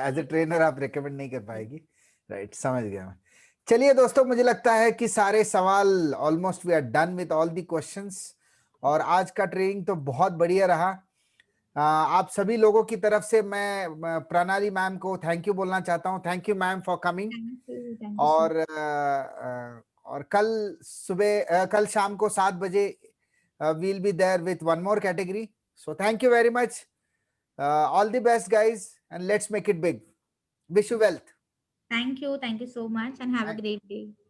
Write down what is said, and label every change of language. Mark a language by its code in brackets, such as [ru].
[en] as a trainer [hi] आप recommend नहीं कर पाएगी. राइट, समझ गया मैं. चलिए दोस्तों, मुझे लगता है कि सारे सवाल almost [en] We are done with all the questions. [hi] और आज का ट्रेनिंग तो बहुत बढ़िया रहा. आप सभी लोगों की तरफ से मैं प्रणाली मैम को थैंक यू बोलना चाहता हूँ. [en] Thank you ma'am for coming. Thank you so [hi] और कल शाम को 7 बजे [en] we'll be there with one more category. So thank you very much. All the best guys, and let's make it big. Wish you wealth. Thank you so much and have a great day.